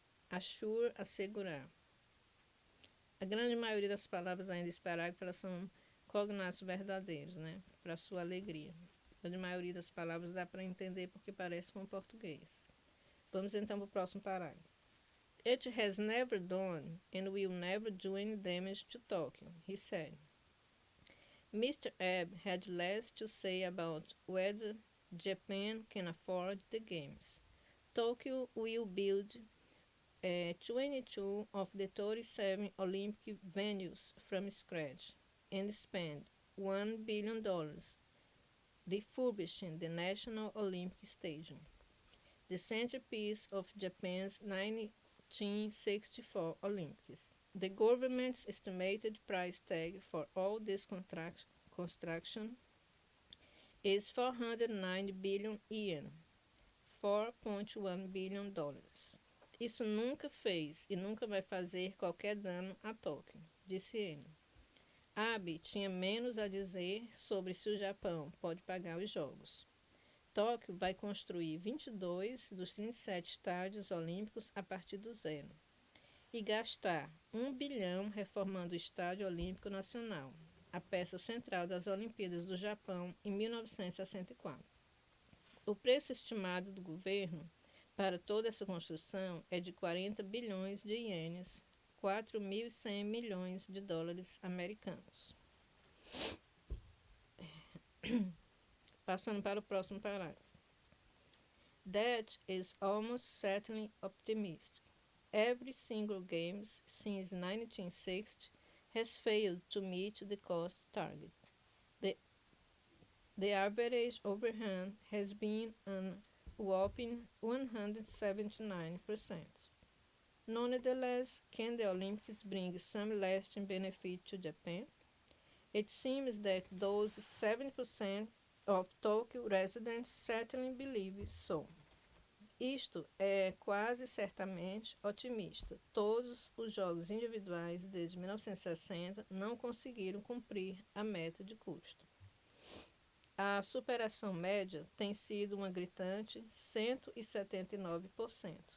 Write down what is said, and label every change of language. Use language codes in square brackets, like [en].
[pt] Assure, assegurar. A grande maioria das palavras ainda desse parágrafo, elas são cognatos verdadeiros, né, para sua alegria. A grande maioria das palavras dá para entender porque parece com o português. Vamos então para o próximo parágrafo. [en] It has never done and will never do any damage to Tokyo, he said. Mr. Abe had less to say about whether Japan can afford the games. Tokyo will build 22 of the 37 Olympic venues from scratch and spend $1 billion refurbishing the National Olympic Stadium, the centerpiece of Japan's 1964 Olympics. The government's estimated price tag for all this construction is 409 billion yen, $4.1 billion. [pt] Isso nunca fez e nunca vai fazer qualquer dano a Tóquio, disse ele. Abe tinha menos a dizer sobre se o Japão pode pagar os jogos. Tóquio vai construir 22 dos 37 estádios olímpicos a partir do zero e gastar 1 bilhão reformando o Estádio Olímpico Nacional, a peça central das Olimpíadas do Japão em 1964. O preço estimado do governo para toda essa construção é de 40 bilhões de ienes, 4.100 milhões de dólares americanos. Passando para o próximo parágrafo. [en] That is almost certainly optimistic. Every single game since 1960 has failed to meet the cost target. The average overrun has been a whopping 179%. Nonetheless, can the Olympics bring some lasting benefit to Japan? It seems that those 70% of Tokyo residents certainly believe so. [pt] Isto é quase certamente otimista. Todos os jogos individuais desde 1960 não conseguiram cumprir a meta de custo. A superação média tem sido uma gritante 179%.